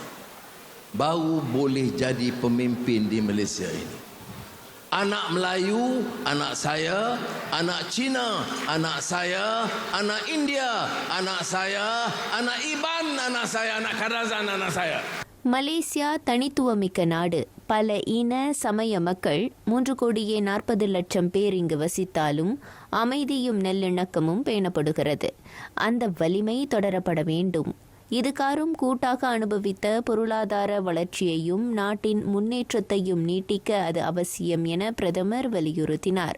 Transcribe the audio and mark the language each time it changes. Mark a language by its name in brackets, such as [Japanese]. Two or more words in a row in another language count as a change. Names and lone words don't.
[Malay] Baru boleh jadi pemimpin di Malaysia ini. Anak Melayu, anak saya, anak Cina, anak saya, anak India, anak saya, anak Iban, anak saya, anak Kadazan, anak saya. [Tamil] மலேசியா தனித்துவமிக்க நாடு. பல இன சமய மக்கள் 3,40,00,000 பேர் இங்கு வசித்தாலும் அமைதியும் நல்லிணக்கமும் பேணப்படுகிறது. அந்த வலிமை தொடரப்பட வேண்டும். இதுகாரும் கூட்டாக அனுபவித்த பொருளாதார வளர்ச்சியையும் நாட்டின் முன்னேற்றத்தையும் நீட்டிக்க அது அவசியம் என பிரதமர் வலியுறுத்தினார்.